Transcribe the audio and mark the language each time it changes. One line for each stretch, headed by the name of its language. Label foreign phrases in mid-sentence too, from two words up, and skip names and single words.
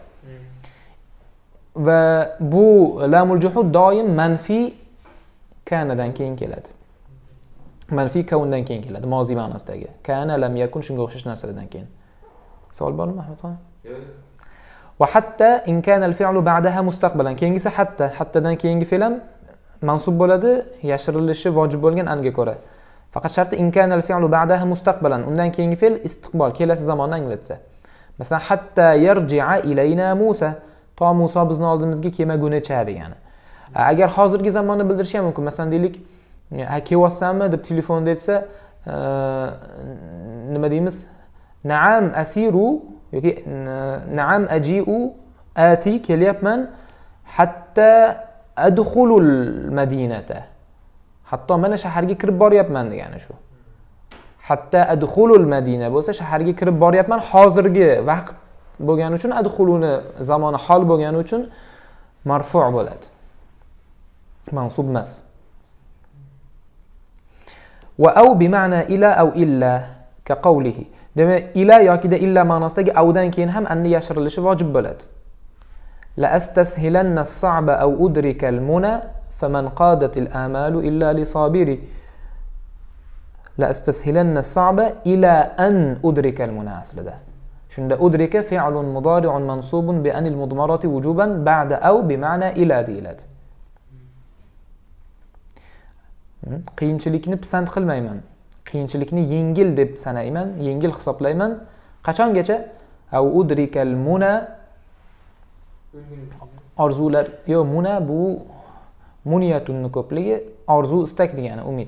Uzbek: Va bu
Arabic: لام الجحود
Uzbek: doim manfi kanadan keyin keladi. Manfi kaundan keyin keladi, mozi ma'nosidagi. Kana lam yakun shunga o'xshash narsalardan keyin. Savol bormi, Mahmudxon? Yo'q.
Arabic: وحتى إن كان الفعل بعدها مستقبلا.
Uzbek: Keyingisi hattadan keyingi fe'l ham mansub bo'ladi, yashirilishi vojib bo'lgan anga ko'ra. Faqat sharti
Arabic: إن كان الفعل بعدها مستقبلا.
Uzbek: Undan keyingi fe'l istiqbol, kelasi zamonni anglatsa. Masalan,
Arabic: حتى يرجع إلينا موسى.
Uzbek: To Musa bizni oldimizga kelmagunicha degani. Agar hozirgi zamonni bildirishi ham mumkin. Masalan, deylik, kelyapsanmi deb telefonda aytsa, nima deymiz?
Arabic: نعم أسير yoki نعم أجيء آتي kelyapman حتى أدخل المدينة.
Uzbek: Hatto mana shaharga kirib boryapman degani shu.
Arabic: حتى أدخل المدينة
Uzbek: bo'lsa shaharga kirib boryapman hozirgi vaqt bo'lgani uchun adkhuluni zamoni hol bo'lgani uchun marfu' bo'ladi. Mansub emas.
Arabic: وأو بمعنى إلى أو إلا كقوله.
Uzbek: Demak, ila yokida illa ma'nosidagi avdan keyin ham anni yashirilishi vojib bo'ladi.
Arabic: لأستسهلن الصعب أو أدرك المنى فما انقادت الآمال إلا لصابر. لأستسهلن الصعب إلى أن أدرك المنى aslida. Shunda أدرك فعل مضارع منصوب بأن المضمرة وجوبا بعد أو بمعنى إلى deyiladi.
Uzbek: Qiyinchilikni pisand qilmayman. Qiyinchilikni yengil deb sanayman, yengil hisoblayman. Qachongacha?
Arabic: أو أدرك المنى orzular.
Uzbek: Yo'q, muna bu muniyatun ko'pligi, orzu istak degani, umid.